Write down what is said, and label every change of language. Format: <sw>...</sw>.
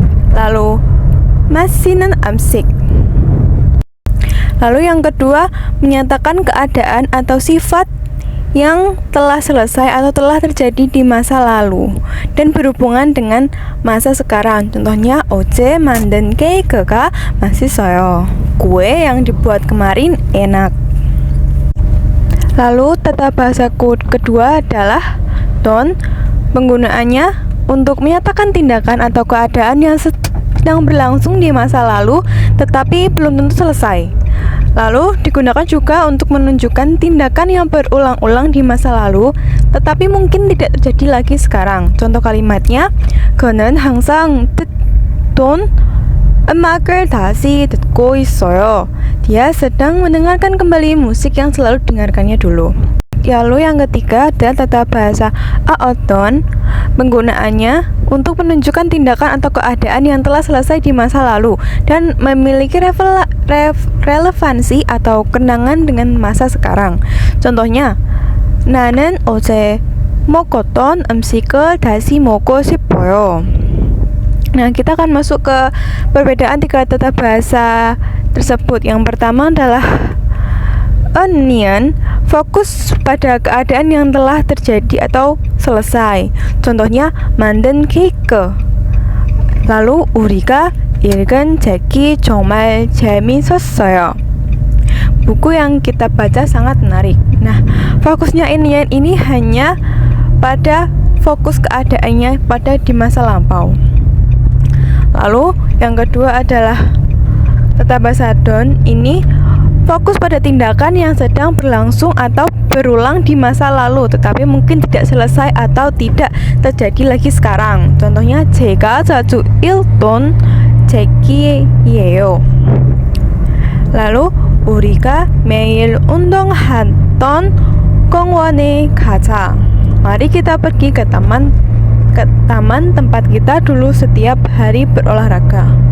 <id>Lalu</id> <ko>맛있는 음식.</ko> <id>Lalu yang kedua, menyatakan keadaan atau sifat yang telah selesai atau telah terjadi di masa lalu dan berhubungan dengan masa sekarang. Contohnya,</id> <ko>어제 만든 케이크가 맛있어요.</ko> <id>Kue yang dibuat kemarin enak. Lalu tata bahasa kedua adalah Don. Penggunaannya untuk menyatakan tindakan atau keadaan yang sedang berlangsung di masa lalu tetapi belum tentu selesai. Lalu digunakan juga untuk menunjukkan tindakan yang berulang-ulang di masa lalu tetapi mungkin tidak terjadi lagi sekarang. Contoh kalimatnya,</id> <ko>그는 항상 듣던 음악을 다시 듣고 있어요.</ko> <id>Dia sedang mendengarkan kembali musik yang selalu dengarkannya dulu. Lalu yang ketiga adalah tata bahasa Aoton. Penggunaannya untuk menunjukkan tindakan atau keadaan yang telah selesai di masa lalu dan memiliki relevansi atau kenangan dengan masa sekarang. Contohnya,</id> <ko>나는 어제 먹었던 음식을 다시 먹고 싶어요.</ko> <id>Nah, kita akan masuk ke perbedaan 3 tata bahasa tersebut. Yang pertama adalah Eunien, fokus pada keadaan yang telah terjadi atau selesai. Contohnya,</id> <ko>만든 케이크.</ko> <id>Lalu,</id> <ko>우리가 읽은 책이 정말 재밌었어요.</ko> <id>Buku yang kita baca sangat menarik. Nah, fokusnya Eunien ini hanya pada fokus keadaannya pada di masa lampau. Lalu, yang kedua adalah tata bahasa Don. Ini fokus pada tindakan yang sedang berlangsung atau berulang di masa lalu tetapi mungkin tidak selesai atau tidak terjadi lagi sekarang.</id> <ko>Contohnya, 제가 자주 읽던 책이에요.</ko> <id>Lalu,</id> <ko>우리가 매일 운동하던 공원에 가자.</ko> <id>Mari kita pergi ke taman tempat kita dulu setiap hari berolahraga.</id>